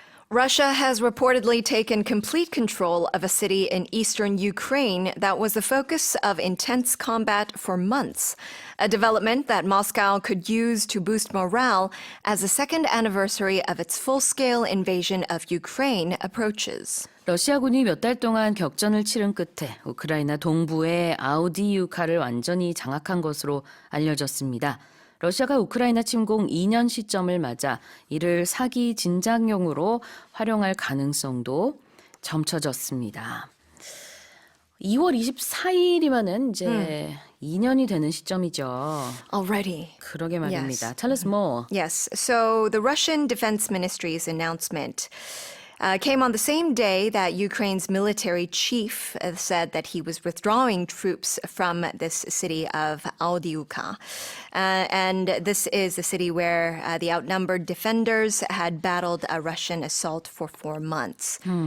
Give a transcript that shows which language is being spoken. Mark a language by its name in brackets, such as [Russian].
[English] Russia has reportedly taken complete control of a city in eastern Ukraine that was the focus of intense combat for months, a development that Moscow could use to boost morale as the second anniversary of its full-scale invasion of Ukraine approaches. [Korean] 러시아군이 몇 달 동안 격전을 치른 끝에 우크라이나 동부의 아우디유카를 완전히 장악한 것으로 알려졌습니다. 러시아가 우크라이나 침공 2년 시점을 맞아 이를 사기 진작용으로 활용할 가능성도 점쳐졌습니다. 2월 24일이면은 이제 2년이 되는 시점이죠. [English] Already. [Korean] 그러게 말입니다. [English] Yes. Tell us more. Yes. So the Russian Defense Ministry's announcement came on the same day that Ukraine's military chief said that he was withdrawing troops from this city of Audiivka. And this is the city where the outnumbered defenders had battled a Russian assault for 4 months.